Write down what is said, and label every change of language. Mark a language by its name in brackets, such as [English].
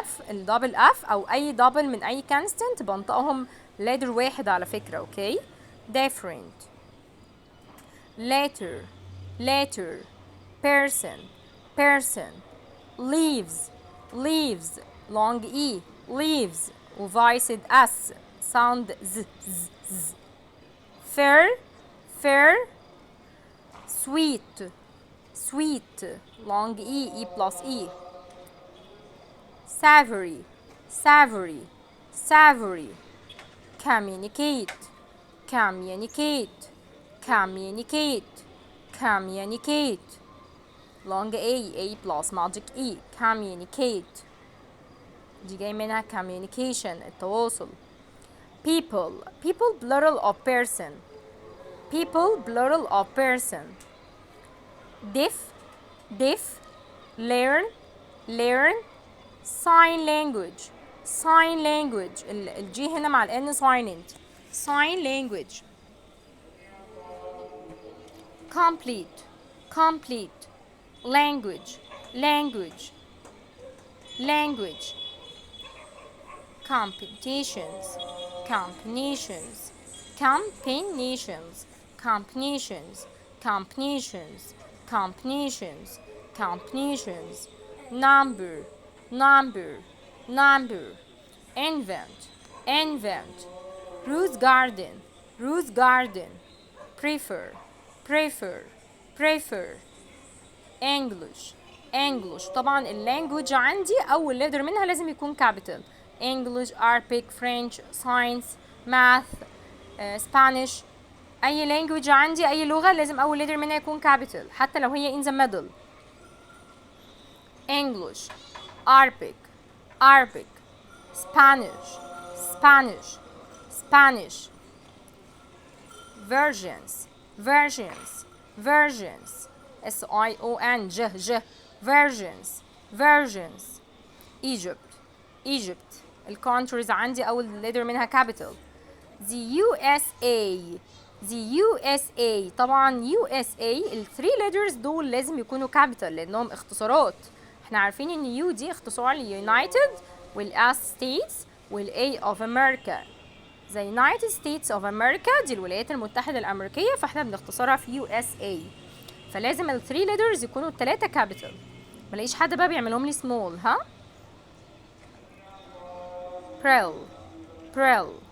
[Arabic] الدبل اف او اي دبل من اي كونستنت بنطقهم letter واحد على فكرة. [English] Okay different. Letter, letter. Person, person. Leaves, leaves. Long e, leaves. وفايسد s sound z. Fair, fair. Sweet, sweet. Long e plus e. Savory, savory, savory. Communicate, communicate, communicate, communicate. Long a plus magic e. [Arabic] Communicate دي جاي منها communication التواصل. [English] People, people plural of person. People plural of person. Deaf, deaf. Learn, learn. Sign language, sign language. [Arabic] الجي هنا مع الان silent. [English] Sign language. Complete, complete. Language, language, language. Competitions, combinations, combinations, combinations, combinations, combinations, combinations. Number, number, number. Invent, invent. Rose garden, rose garden. Prefer, prefer, prefer. English, English. [Arabic] طبعا اللانجوج عندي أول لتر منها لازم يكون capital. [English] English, Arabic, French, Science, Math, Spanish. [Arabic] أي language عندي أي لغة لازم أول لتر منها يكون capital حتى لو هي [English] in the middle. English, Arabic, Arabic, Spanish, Spanish, Spanish. Versions, versions, versions. S-I-O-N, versions, versions. Egypt, Egypt. [Arabic] الكونتريز عندي أول letter منها capital. [English] The USA, the USA. [Arabic] طبعا USA الثري letters دول لازم يكونوا capital لأنهم اختصارات. احنا عارفين إن U دي اختصار ل United وال S States وال A of America. [English] The United States of America [Arabic] دي الولايات المتحدة الأمريكية، فاحنا بنختصرها في USA. فلازم ال 3 letters يكونوا التلاتة capital. ملاقيش حد بقى بيعملهم لي small. ها Prill, prill.